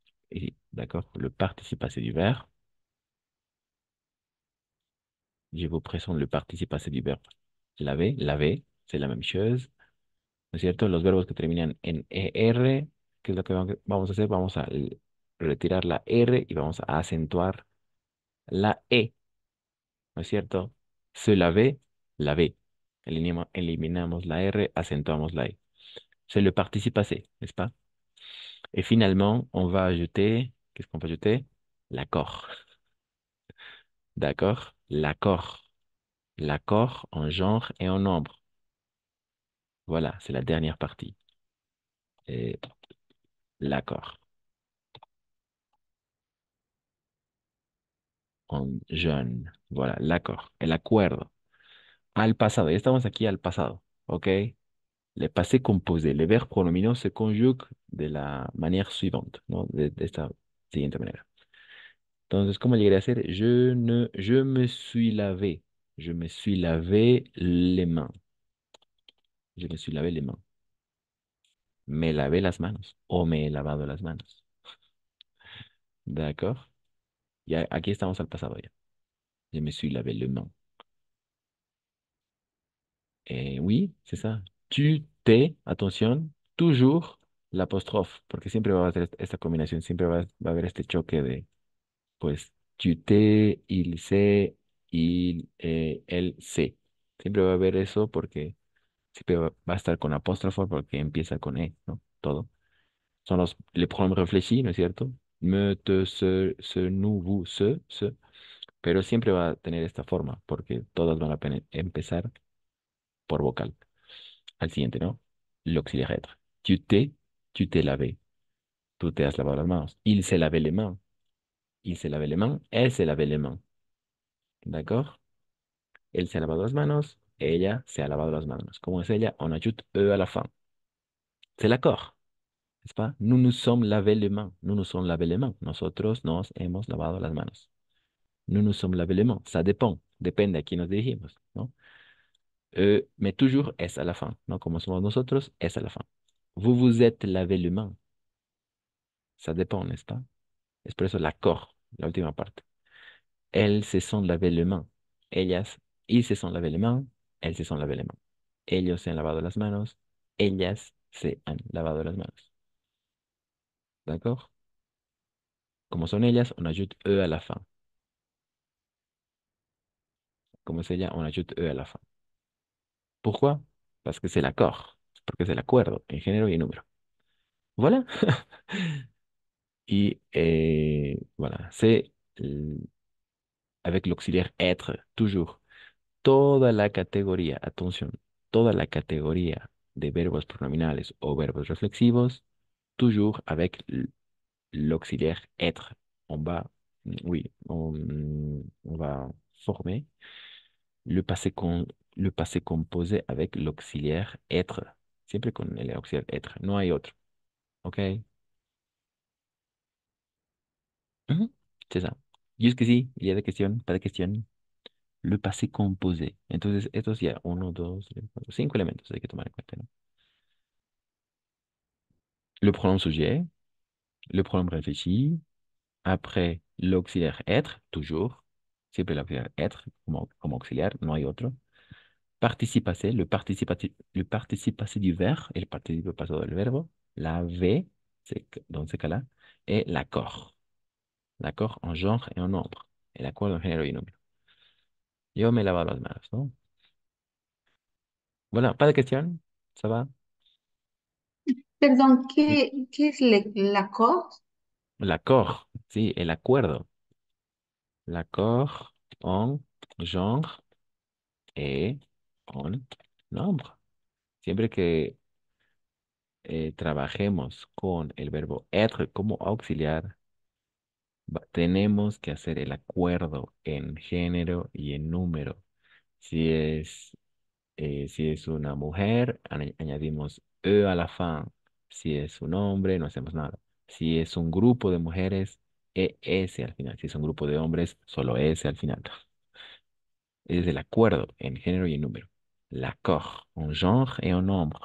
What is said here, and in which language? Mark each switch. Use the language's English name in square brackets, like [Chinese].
[French] Ici. D'accord? Le participe passé du verbe. Je vous présente le participe passé du verbe. Laver, laver, c'est la même chose. [Spanish] ¿No es cierto? Los verbos que terminan en ER, ¿qué es lo que vamos a hacer? Vamos a retirar la R y vamos a acentuar la E, ¿no es cierto? [French] Se laver, laver. [Spanish] Eliminamos la R, acentuamos la E. [French] C'est le participe passé, n'est-ce pas? Et finalement, on va ajouter, qu'est-ce qu'on va ajouter? L'accord. D'accord? L'accord. L'accord en genre et en nombre. Voilà, c'est la dernière partie. Et l'accord. En jeune. Voilà, l'accord. [Spanish] El acuerdo. Al pasado. Ya estamos aquí al pasado. ¿Ok? [French] Le passé composé. Les verbes pronominaux se conjuguent de la manière suivante, ¿no? [Spanish] De esta siguiente manera. Entonces, ¿cómo llegaría a ser? [French] Je me suis lavé. Je me suis lavé les mains. Je me suis lavé les mains. [Spanish] Me lavé las manos. O me he lavado las manos. ¿De acuerdo? Ya aquí estamos al pasado ya. [French] Je me suis lavé les mains. Oui, c'est ça. Tu t'es, attention, toujours l'apostrophe, [Spanish] porque siempre va a haber esta combinación, siempre va a haber este choque de, pues, [French] tu t'es, il se, il, [Spanish] él se. Siempre va a haber eso porque siempre va a estar con apóstrofo porque empieza con E, ¿no? Todo. [French] Son les pronoms réfléchis, [Spanish] ¿no es cierto? [French] Me, te, se, nous, vous, ce. [Spanish] Pero siempre va a tener esta forma porque todas van a empezar por vocal. Al siguiente, ¿no? [French] L'auxiliaire être. Tu t'es lavé. [Spanish] Tú te has lavado las manos. [French] Il s'est lavé les mains. Il s'est lavé les mains. Elle s'est lavé les mains. ¿D'accord? [Spanish] Él se ha lavado las manos. Ella se ha lavado las manos. ¿Cómo es ella? [French] On ajoute E à la fin. C'est l'accord, n'est-ce pas? Nous nous sommes lavé les mains. Nous nous sommes lavé les mains. [Spanish] Nosotros nos hemos lavado las manos. [French] Nous nous sommes lavé les mains. Ça dépend. [Spanish] Depende a quién nos dirigimos, ¿no? [French] Mais toujours es à la fin, [Spanish] ¿no? Como somos nosotros, es [French] à la fin. Vous vous êtes lavé les mains. Ça dépend, n'est-ce pas? [Spanish] Es por eso l'accord, la última parte. [French] Elles se sont lavé les mains. Ellas, ils se sont lavé les mains. Elles se sont lavé les mains. [Spanish] Ellos se han lavado las manos. Ellas se han lavado las manos. [French] ¿D'accord? [Spanish] Como son ellas, [French] on ajoute E à la fin. [Spanish] Como es ella, [French] on ajoute E à la fin. Pourquoi? Parce que c'est l'accord. [Spanish] Porque es el acuerdo en género y en número. [French] Voilà. Y voilà, c'est avec l'auxiliaire être, toujours. [Spanish] Toda la categoría, atención, toda la categoría de verbos pronominales o verbos reflexivos, [French] toujours avec l'auxiliaire être. On va, oui, on va former le passé, le passé composé avec l'auxiliaire être. [Spanish] Siempre con el auxiliar être, no hay otro. ¿Ok? [French] Ujú, c'est ça. Jusqu'ici, il y a des questions, pas de questions. Le passé composé. [Spanish] Entonces, estos ya, uno, dos, tres, cuatro, cinco elementos hay que tomar en cuenta, ¿no? [French] Le pronom sujet, le pronom réfléchi, après l'auxiliaire être, toujours, siempre l'auxiliaire être [Spanish] como auxiliar, no hay otro. [French] Participe passé, le participe passé du verbe, [Spanish] el participe pasado del verbo, [French] la V, dans ce cas-là, et l'accord. L'accord en genre et en nombre. [Spanish] El acuerdo en género y número. Yo me lavo las manos, ¿no? [French] Voilà, pas de question, ça va? [Spanish] Perdón, [French] Oui. [Spanish] ¿qué es l'accord? L'accord, sí, el acuerdo. [French] L'accord en genre et en nombre. [Spanish] Siempre que trabajemos con el verbo être como auxiliar, tenemos que hacer el acuerdo en género y en número. Si es, si es una mujer, añadimos E a la fin. Si es un hombre, no hacemos nada. Si es un grupo de mujeres, ES al final. Si es un grupo de hombres, solo S al final. Es el acuerdo en género y en número. [French] L'accord en genre et en nombre.